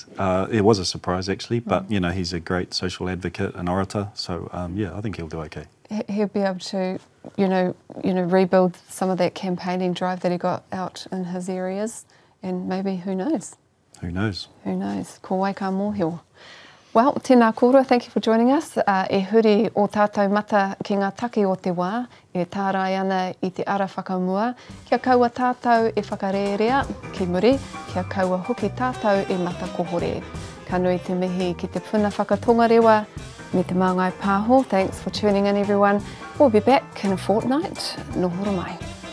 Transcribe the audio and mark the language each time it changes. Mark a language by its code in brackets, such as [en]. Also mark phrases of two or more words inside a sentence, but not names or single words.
[en] It was a surprise actually, but you know, he's a great social advocate and orator. So yeah, I think he'll do okay. He'll be able to, you know, rebuild some of that campaigning drive that he got out in his areas, and maybe who knows? Who knows? Who knows? [mi] Ko wai ka mōhio. Well, tēnā kōrua, [en] thank you for joining us. [mi] E huri o tātou mata ki ngā take o te wā, e tārai ana I te ara whakamua, kia kaua tātou e whakarerea ki muri, kia kaua hoki tātou e mata kohore. Ka nui te mihi ki te puna whakatonga rewa, me te Māngai Pāho. [en] Thanks for tuning in, everyone. We'll be back in a fortnight. [mi] Nō horo mai.